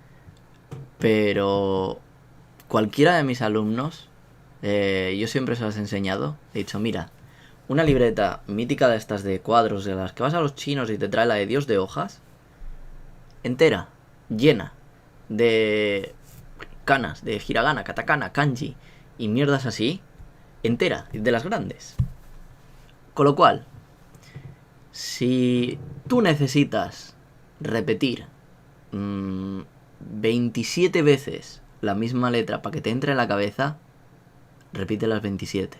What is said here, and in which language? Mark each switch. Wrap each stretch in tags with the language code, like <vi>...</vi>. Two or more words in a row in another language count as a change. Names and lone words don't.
<es>Pero cualquiera de mis alumnos, yo siempre se las he enseñado. He dicho, mira, una libreta mítica de estas de cuadros, de las que vas a los chinos y te trae la de Dios de hojas, entera, llena de kanas, de hiragana, katakana, kanji y mierdas así, entera, de las grandes. Con lo cual, si tú necesitas repetir 27 veces la misma letra para que te entre en la cabeza, repite las 27.</es>